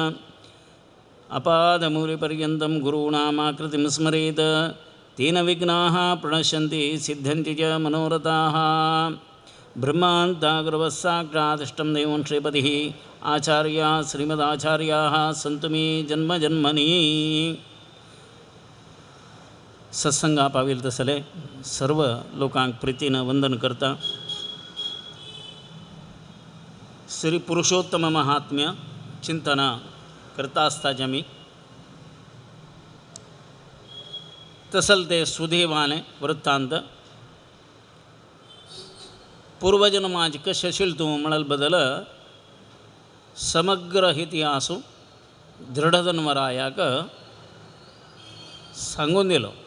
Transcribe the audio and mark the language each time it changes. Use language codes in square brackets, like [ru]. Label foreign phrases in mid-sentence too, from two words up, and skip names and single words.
[sa] अपादमूलिपर्यन्तं गुरूणामाकृतिं स्मरेत् तेन विघ्नाः प्रणश्यन्ति सिद्ध्यन्ति च मनोरथाः। ब्रह्मान्ताग्रवस्साक्षादिष्टं देवं श्रीपतिः आचार्या श्रीमदाचार्याः सन्तु मे जन्मजन्मनि। [kok] सत्संगा पाविल तसले सर्व लोकांक प्रीतीनं वंदन करता श्री पुरुषोत्तम महात्म्य चिंतना करता असताचे मी तसल ते सुदैवाने वृत्तांत पूर्वजन्माज कशे शिलतू म्हणल बदल समग्र इतिहासू दृढधन्वरायाक सांगून दिलो।